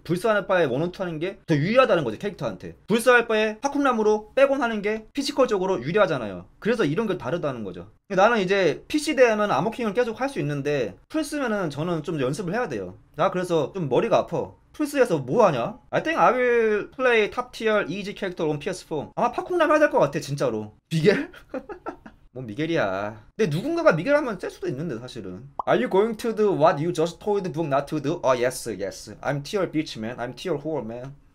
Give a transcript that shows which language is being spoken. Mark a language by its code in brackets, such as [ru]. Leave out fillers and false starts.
[ko] 불사할 바에 1-1-2 하는 게 더 유리하다는 거지 캐릭터한테. 불사할 바에 파쿰람으로 백원 하는 게 피지컬적으로 유리하잖아요. 그래서 이런 게 다르다는 거죠. 나는 이제 PC 대회는 암호킹을 계속 할 수 있는데 풀스면은 저는 좀 연습을 해야 돼요. 나 그래서 좀 머리가 아파. 풀스에서 뭐 하냐? [en] I think I will play top tier easy character on PS4. [ko] 아마 파콩남 해야 될 것 같아 진짜로. 미겔? 뭐 미겔이야. 근데 누군가가 미겔 하면 셀 수도 있는데 사실은. [en] Are you going to do what you just told the book not to do? Oh yes. I'm tier bitch man. I'm tier whore man.